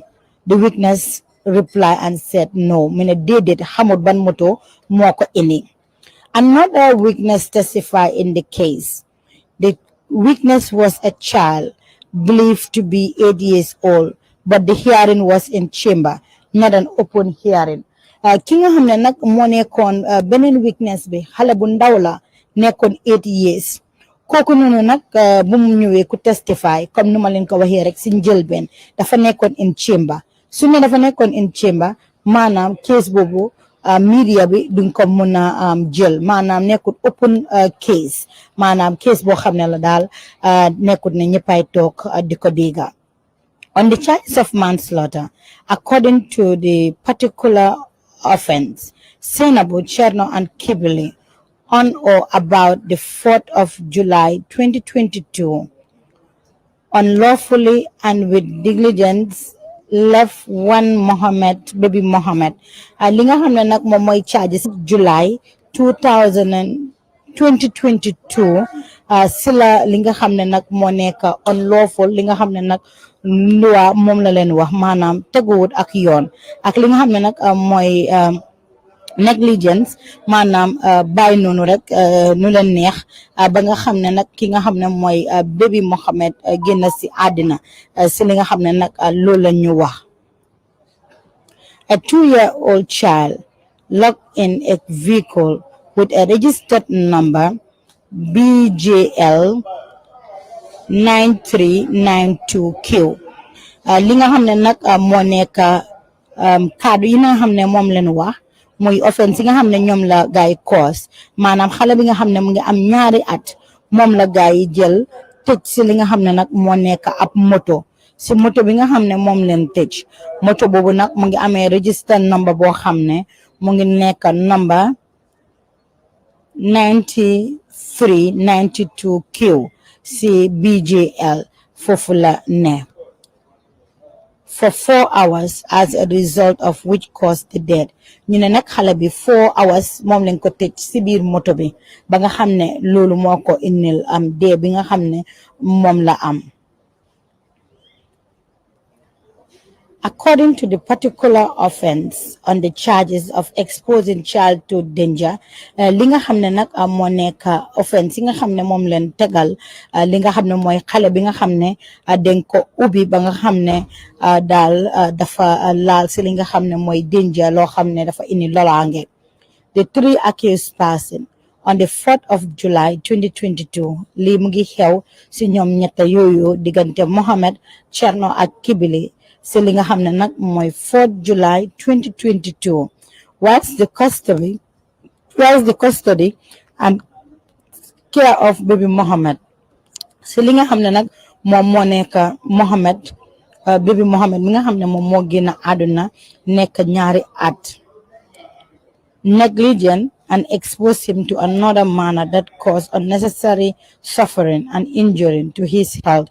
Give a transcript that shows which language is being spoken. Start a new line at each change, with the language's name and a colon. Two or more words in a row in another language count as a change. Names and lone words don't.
English: The witness replied and said no
Wolof: mi ne déedéet xamut ban moto moo ko indi.
English: Another witness testified in the case. The witness was a child believed to be 8 years old, but the hearing was in chamber, not an open hearing.
Wolof: Ki nga xam ne nag moo nekkoon beneen witness bi xale bu ndaw la nekkoon
English: 8 years
Wolof: kooku noonu nag bu mu ñëwee ku testify comme nu ma leen ko waxee rek si njëlbeen dafa nekkoon
English: in chamber
Wolof: su ne dafa nekkoon
English: in chamber
Wolof: maanaam case boobu media bi duñ ko mun a jël maanaam nekkut
English: open case
Wolof: maanaam case boo xam ne la daal nekkut ne ñëppay toog di ko dégga.
English: On the charges of manslaughter, according to the particular offense, Sainabou, Cherno and Kibili on or about the 4th of July 2022 unlawfully and with negligence left one Mohammed, baby Mohammed.
Wolof: Li nga xam ne nag moom mooy charges July 2022 sila li nga xam ne nag moo nekk unlawful li nga xam ne nag loi moom la leen wax maanaam teguwut ak yoon ak li nga xam ne nag mooy negligence maanaam bàyyi noonu rek nu leen neex ba nga xam ne nag ki nga xam ne mooy baby Mohammed génn si àddina si li nga xam ne nag loolu la ñu wax.
English: A 2-year-old child locked in a vehicle with a registered number BJL 9392Q.
Wolof: Li nga xam ne nag moo nekk kaddu yi nga xam ne moom leen wax muy offense yi nga xam ne ñoom la gaay cause maanaam xale bi nga xam ne mu ngi am ñaari at moom la gaay yi jël tëj si li nga xam ne nag moo nekk ab moto si moto bi nga xam ne moom leen tëj moto boobu nag mu ngi amee
English: register number
Wolof: boo xam ne mu ngi nekk number 9392Q si BJL foofu la ne
English: for 4 hours as a result of which caused the death.
Wolof: ñu ne nag xale bi
English: 4 hours
Wolof: moom lañ ko tëj si biir moto bi ba nga xam ne loolu moo ko indil dee bi nga xam ne moom la am.
English: According to the particular offense on the charges of exposing child to danger,
Wolof: li nga xam ne nag moo nekk offense yi nga xam ne moom leen tegal li nga xam ne mooy xale bi nga xam ne dañ ko ubbi ba nga xam ne daal dafa laal si li nga xam ne mooy danger loo xam ne dafa indi lolaange.
English: The 3 accused person on the 4th of July 2022
Wolof: lii mu ngi xew si ñoom ñetta yooyu diggante Mohammed, Cherno ak Kibili si li nga xam ne nag mooy
English: 4th July 2022 whilst the custody and care of baby Mohammed
Wolof: si li nga xam ne nag moom moo nekk Mohammed baby Mohammed mi nga xam ne moom moo génn àdduna nekk ñaari at
English: negligent and expose him to another manner that caused unnecessary suffering and injury to his health.